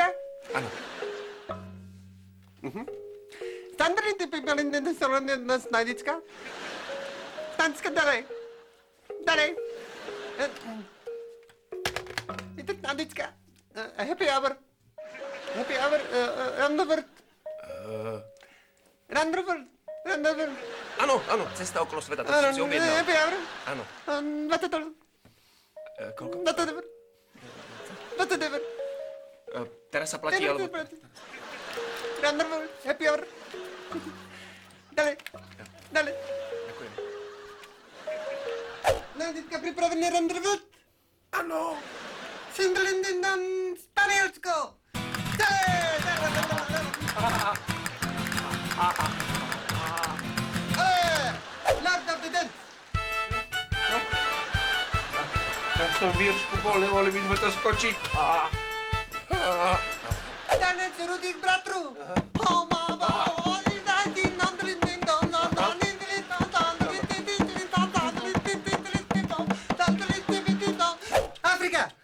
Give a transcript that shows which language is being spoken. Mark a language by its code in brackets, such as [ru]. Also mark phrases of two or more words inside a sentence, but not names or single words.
[sk] Áno. Snajdička? Snajdička, dalej. Dalej. Je to snajdička. [en] Happy hour. Happy hour. [sk] Randover. Randover. Áno, cesta okolo sveta, to som si objednal. [en] Happy hour. [sk] Áno. $20. Koľko? $20. Teraz sa platí, alebo... Randover. [en] Happy hour. [sk] Dalej. Dalej. Ďakujem. Snajdička, pripravený randover? Áno. Sindlindindon, Španielsko! Lord of the Dance! Ja som Vírsku bol, nemohli by sme to skočiť. Tanec rudých bratru! Afrika!